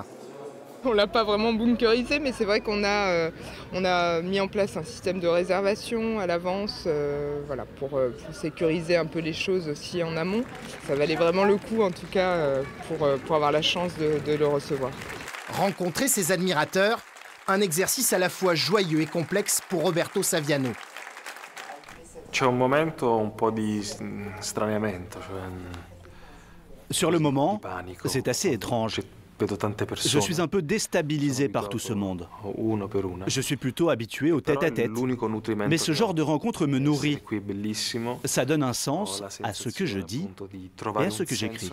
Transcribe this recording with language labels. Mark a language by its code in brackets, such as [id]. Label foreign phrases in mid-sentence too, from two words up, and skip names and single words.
[fr] On ne l'a pas vraiment bunkerisé, mais c'est vrai qu'on a mis en place un système de réservation à l'avance voilà, pour sécuriser un peu les choses aussi en amont. Ça valait vraiment le coup, en tout cas, pour avoir la chance de le recevoir. Rencontrer ses admirateurs, un exercice à la fois joyeux et complexe pour Roberto Saviano. [it] C'è un momento un po' di straniamento. [fr] Sur le moment, c'est assez étrange. Je suis un peu déstabilisé par tout ce monde. Je suis plutôt habitué au tête-à-tête. Mais ce genre de rencontre me nourrit. Ça donne un sens à ce que je dis et à ce que j'écris.